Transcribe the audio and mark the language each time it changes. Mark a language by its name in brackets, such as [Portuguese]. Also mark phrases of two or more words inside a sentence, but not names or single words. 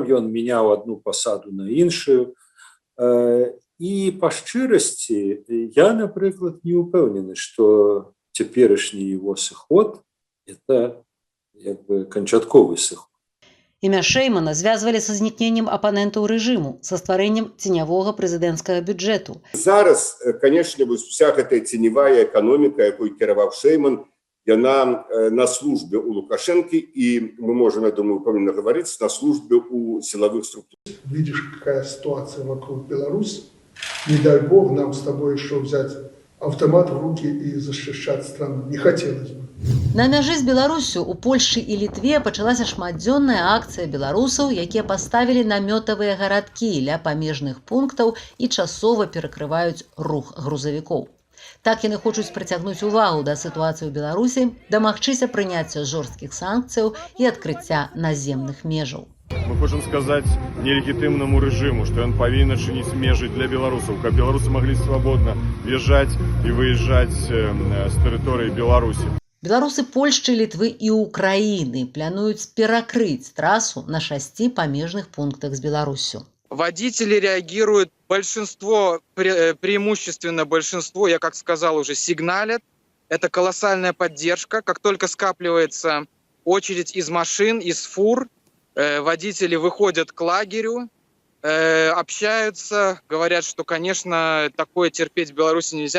[Belarusian] Ён мяняў адну пасаду на іншую. І па шчырасці я, напрыклад, не ўпэўнены, што цяперашні его сыход это як бы канчатковы сыход. Імя Шэймана звязвалі са знікненнем апанентаў рэжыму, са стварэннем ценявога прэзідэнцкага бюджэту. Зараз, [Russian] конечно, вся [Belarusian] гэтая ценевая экономика, якой кіраваў Шэйман, яна на службе у Лукашэнкі, [Russian] и мы можем, я думаю, упомянно говорить, на службе у силовых структур. Видишь, какая ситуация вокруг Беларуси. Не дай бог нам с тобой еще взять автомат в руки и защищать страну. Не хотелось бы. [Belarusian] На мяжы з Беларуссю у Польшчы і Літве пачалася шматдзённая акцыя беларусаў, якія паставілі намётавыя гарадкі ля памежных пунктаў і часова перакрываюць рух грузавікоў. Так яны хочуць прыцягнуць увагу да сітуацыі ў Беларусі, дамагчыся прыняцця жорсткіх санкцыяў і адкрыцця наземных межаў. Мы хочам сказаць нелегітымнаму рэжыму, што ён павінен чыніць межы для беларусаў, каб беларусы маглі свабодна в'язджаць і выязджаць з тэрыторыі Беларусі. Беларусы Польшчы, Літвы і Украіны плануюць перакрыць трасу на 6 памежных пунктах з Беларуссю. [Russian] Водители реагируют, большинство, преимущественно большинство, я как сказал уже, сигналят. Это колоссальная поддержка. Как только скапливается очередь из машин, из фур, водители выходят к лагерю, общаются, говорят, что, конечно, такое терпеть в Беларуси нельзя.